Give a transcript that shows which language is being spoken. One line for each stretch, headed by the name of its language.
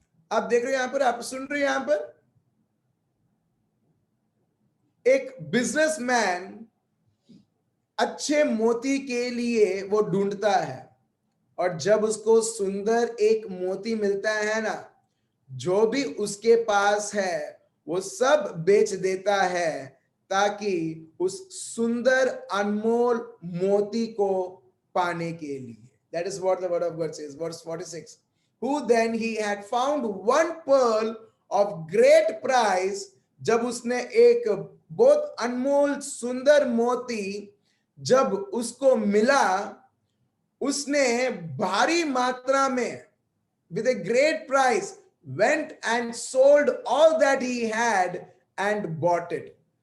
Hindi: आप देख रहे हो यहां पर, आप सुन रहे हो यहां पर, एक बिजनेसमैन अच्छे मोती के लिए वो ढूंढता है, और जब उसको सुंदर एक मोती मिलता है ना, जो भी उसके पास है वो सब बेच देता है ताकि उस सुंदर अनमोल मोती को पाने के लिए.
English: That is what the word of God says. Verse 46. Who then he had found one pearl of great price.
Hindi: जब उसने एक बहुत अनमोल सुंदर मोती जब उसको मिला, उसने भारी मात्रा में
English: with a great price went and sold all that he had and bought it.